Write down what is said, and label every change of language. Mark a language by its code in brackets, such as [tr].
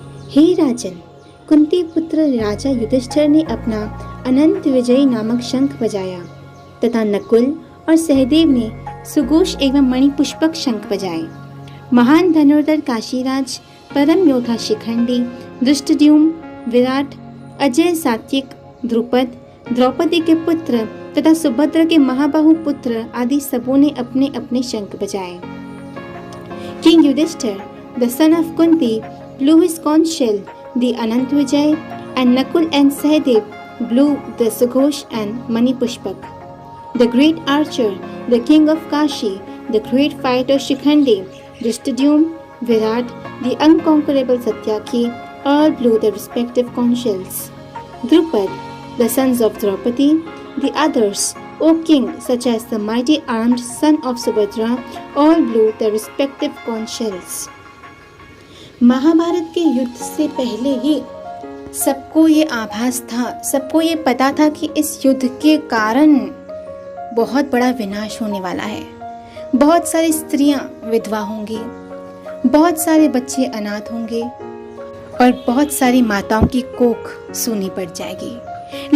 [hi] हे राजन, कुंती पुत्र राजा युधिष्ठिर ने अपना अनंत विजयी नामक शंख बजाया तथा नकुल और सहदेव ने सुघोष एवं मणिपुष्पक शंख बजाए। महान धनुर्धर काशीराज, परम योद्धा शिखंडी, धृष्टद्युम्न, विराट, अजय, सात्विक, द्रुपद, द्रौपदी के पुत्र तथा सुभद्रा के महाबाहु पुत्र आदि सबों ने अपने अपने शंख बजाए। [en] King Yudhishthir, the son of Kunti, blew his conch shell, the Anant Vijay, and Nakul and Sahadev blew the Sughosh and Manipushpak. The great archer, the king of Kashi, the great fighter Shikhandi, Drishtadyumna, Virat, the unconquerable Satyaki, all blew their respective conch shells. Drupad, the sons of Draupadi, the others, O king, such as the mighty armed son of Subhadra, all blew their respective conch shells. [hi] Mahabharat के युद्ध से पहले ही सबको ये आभास था, सबको ये पता था कि इस युद्ध के कारण बहुत बड़ा विनाश होने वाला है। बहुत सारी स्त्रियां विधवा होंगी, बहुत सारे बच्चे अनाथ होंगे और बहुत सारी माताओं की कोख सूनी पड़ जाएगी।